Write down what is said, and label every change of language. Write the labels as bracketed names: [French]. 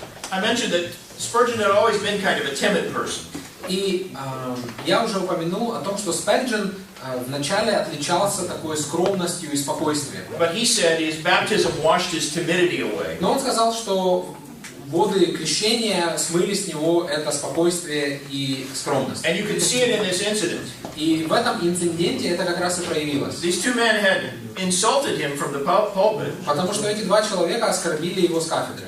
[English] I mentioned that Spurgeon had always been kind of a timid person. [Russian] И я уже упомянул о том, что Спurgeon вначале отличался такой скромностью и спокойствием. [English] But he said his baptism washed his timidity away. [Russian] Но он сказал, что воды крещения смыли с него это спокойствие и скромность. [English] And you can see it in this incident. [Russian] И в этом инциденте это как раз и проявилось. [English] These two men had insulted him from the pulpit. [Russian] Потому что эти два человека оскорбили его с кафедры.